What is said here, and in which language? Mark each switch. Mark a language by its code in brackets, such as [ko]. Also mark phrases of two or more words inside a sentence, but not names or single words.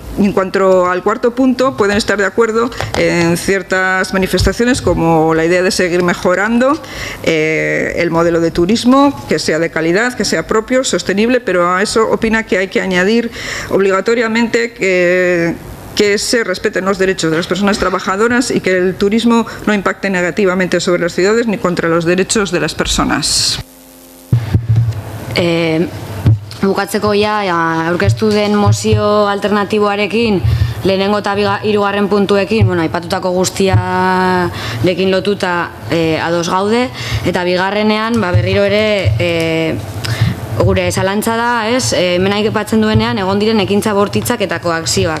[es] En cuanto al cuarto punto, pueden estar de acuerdo en ciertas manifestaciones como la idea de seguir mejorando el modelo de turismo, que sea de calidad, que sea propio, sostenible, pero a eso opina que hay que añadir obligatoriamente que se respeten los derechos de las personas trabajadoras y que el turismo no impacte negativamente sobre las ciudades ni contra los derechos de las personas. [eu] Bukatzeko aurkeztu den mozio alternatiboarekin, lehenengo eta hirugarren puntuekin, aipatutako guztiarekin lotuta ados gaude, eta bigarrenean berriro ere gure zalantza da, hemen aipatzen duenean egon diren ekintza bortitzak eta koakzioak.